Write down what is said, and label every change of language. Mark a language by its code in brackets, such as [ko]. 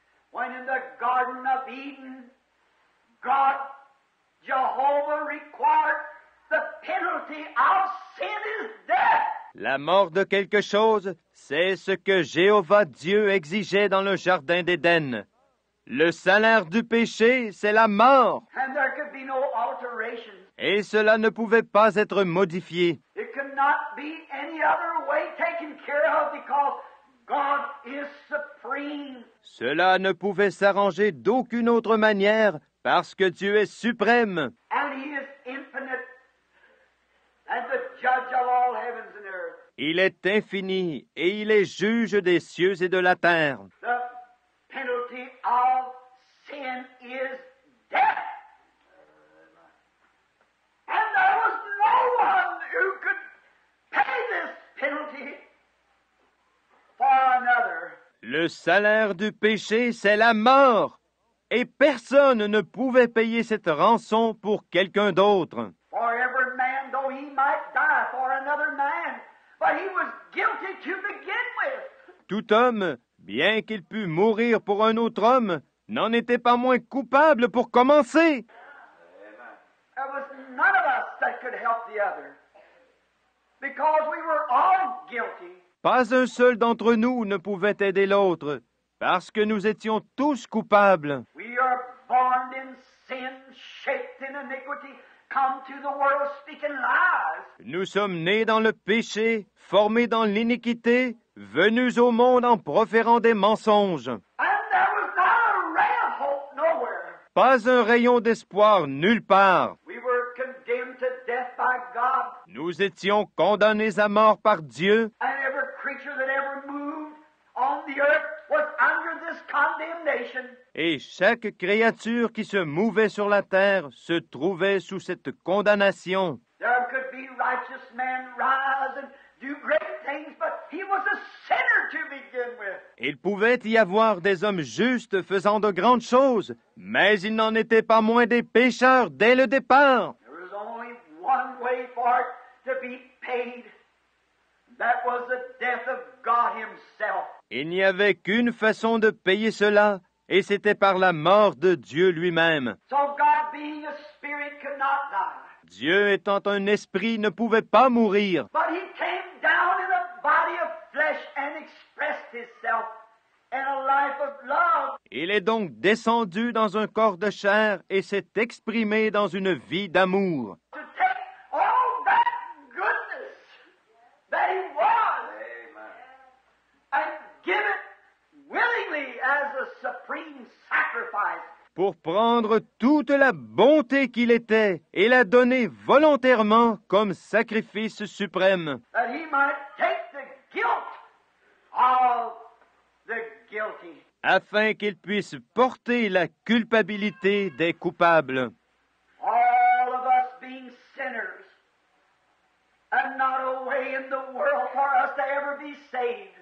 [en] When in the Garden of Eden, God, Jehovah required the penalty of sin is death. [fr] La mort de quelque chose, c'est ce que Jéhovah Dieu exigeait dans le jardin d'Éden. Le salaire du péché, c'est la mort. [en] And there could be no alteration. [fr] Et cela ne pouvait pas être modifié. [en] It could not be any other way taken care of because God is supreme. [fr] Cela ne pouvait s'arranger d'aucune autre manière parce que Dieu est suprême. [en] And He is infinite and the judge of all heavens and earth. [fr] Il est infini et il est juge des cieux et de la terre. [en] The penalty of sin is death. And there was no one who could pay this penalty for another. [fr] Le salaire du péché, c'est la mort. Et personne ne pouvait payer cette rançon pour quelqu'un d'autre. [en] For every man, though he might die for another man, but he was guilty to begin with. [fr] Tout homme, bien qu'il pût mourir pour un autre homme, n'en était pas moins coupable pour commencer. [en] There was none of us that could help the other, because we were all guilty. [fr] Pas un seul d'entre nous ne pouvait aider l'autre, parce que nous étions tous coupables. [en] We are born in sin, shaped in iniquity, come to the world speaking lies. [fr] Nous sommes nés dans le péché, formés dans l'iniquité, venus au monde en proférant des mensonges. [en] And there was not a ray of hope nowhere. [fr] Pas un rayon d'espoir nulle part. [en] We were condemned to death by God, [fr] Nous étions condamnés à mort par Dieu, [en] and every creature that ever moved on the earth was under this condemnation. [fr] et chaque créature qui se mouvait sur la terre se trouvait sous cette condamnation. [en] There could be righteous men rise and do great things, but he was a sinner to begin with. [fr] Il pouvait y avoir des hommes justes faisant de grandes choses, mais il n'en était pas moins des pécheurs dès le départ. [en] There was only one way for it to be paid. That was the death of God himself. [fr] Il n'y avait qu'une façon de payer cela, et c'était par la mort de Dieu lui-même. [en] So God, being a spirit, could not die. [fr] Dieu étant un esprit ne pouvait pas mourir, [en] But he came down in a body of flesh and expressed himself in a life of love. [fr] il est donc descendu dans un corps de chair et s'est exprimé dans une vie d'amour. [en] To take all that goodness that he was and give it willingly as a supreme sacrifice. [fr] Pour prendre toute la bonté qu'il était et la donner volontairement comme sacrifice suprême, [en] That he might take the guilt of the guilty. [fr] afin qu'il puisse porter la culpabilité des coupables. [en] All of us being sinners and not a way in the world for us to ever be saved.